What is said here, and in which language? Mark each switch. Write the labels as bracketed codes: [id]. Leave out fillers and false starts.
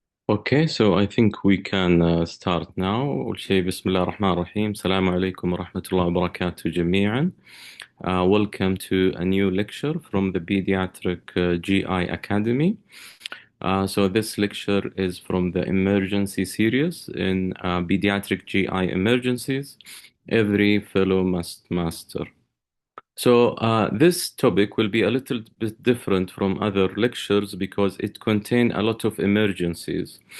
[en] Okay, so I think we can start now. [ar] أول شيء بسم الله الرحمن الرحيم. السلام عليكم ورحمة الله وبركاته جميعا. [en] Welcome to a new lecture from the Pediatric GI Academy. So this lecture is from the emergency series in Pediatric GI Emergencies. Every fellow must master. So this topic will be a little bit different from other lectures because it contains a lot of emergencies.